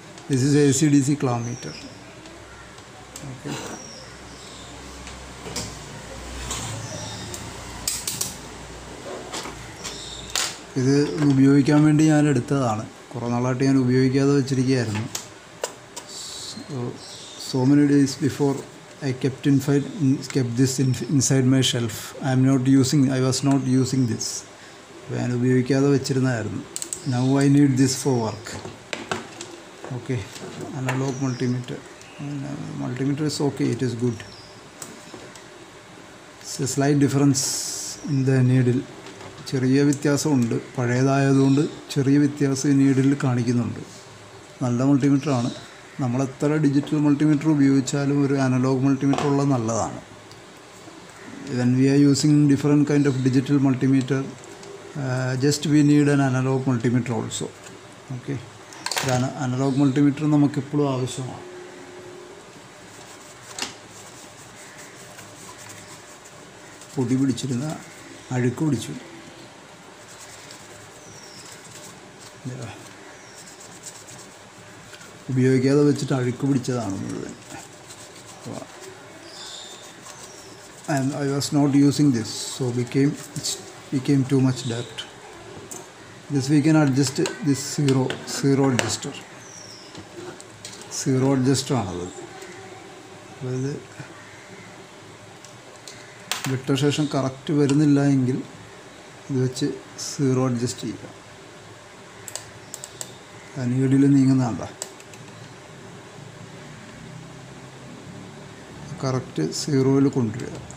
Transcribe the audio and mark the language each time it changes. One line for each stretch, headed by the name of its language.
English: This is AC DC clamp meter. Okay.
Malayalam: ഇത് ഉപയോഗിക്കാൻ വേണ്ടി ഞാൻ എടുത്തതാണ്. കുറേ നാളായിട്ട് ഞാൻ ഉപയോഗിക്കാതെ വെച്ചിരിക്കുകയായിരുന്നു.
English: So many days before I kept this inside my shelf. I was not using this.
Malayalam: ഞാൻ ഉപയോഗിക്കാതെ വെച്ചിരുന്നതായിരുന്നു.
English: Now I need this for work. Okay, analog multimeter. Multimeter is okay, it is good. It's a slight difference in the needle.
Malayalam: ചെറിയ വ്യത്യാസമുണ്ട്. പഴയതായതുകൊണ്ട് ചെറിയ വ്യത്യാസം ഈ needle കാണിക്കുന്നുണ്ട്. നല്ല മൾട്ടിമീറ്ററാണ്. നമ്മളെത്ര ഡിജിറ്റൽ മൾട്ടിമീറ്റർ ഉപയോഗിച്ചാലും ഒരു അനലോഗ് മൾട്ടിമീറ്റർ ഉള്ളത് നല്ലതാണ്.
English: When we are using different kind of digital multimeter, just we need an analog multimeter also.
Malayalam: Okay, analogue multimeter നമുക്കെപ്പോഴും ആവശ്യമാണ്. പൊടി പിടിച്ചിരുന്ന അഴുക്ക് പിടിച്ചു. ഉപയോഗിക്കാതെ വെച്ചിട്ട് അഴുക്ക് പിടിച്ചതാണ് മുഴുവൻ.
English: I was not using this, so it became too much dirt. This we can adjust this zero adjuster. Zero adjuster ആണത്.
Malayalam: അതായത് വിട്ട ശേഷം കറക്റ്റ് വരുന്നില്ല എങ്കിൽ ഇത് വെച്ച് സീറോ അഡ്ജസ്റ്റ് ചെയ്യുക. നീഡിൽ നീങ്ങുന്നതാണ്ട കറക്റ്റ് സീറോയിൽ കൊണ്ടുവരിക.